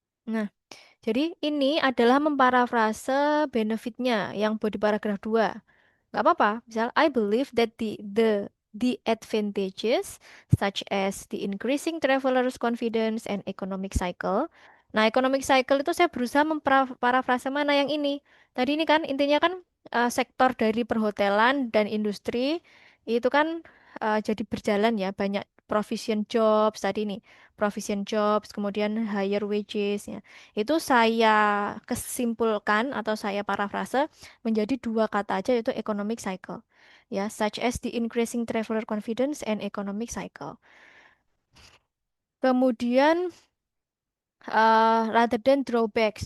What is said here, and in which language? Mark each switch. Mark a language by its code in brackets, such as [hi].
[id] Nah, jadi ini adalah memparafrase benefitnya yang di paragraf 2. Nggak apa-apa. [en] Misal, I believe that the advantages such as the increasing travelers' confidence and economic cycle. [id] Nah, economic cycle itu saya berusaha memparafrase mana yang ini. Tadi ini kan intinya kan sektor dari perhotelan dan industri itu kan jadi berjalan ya, banyak provision jobs tadi ini, provision jobs, kemudian [en] higher wages [id] ya. Itu saya kesimpulkan atau saya parafrase menjadi dua kata aja yaitu economic cycle. [en] Ya, such as the increasing traveler confidence and economic cycle. [id] Kemudian [en] rather than drawbacks.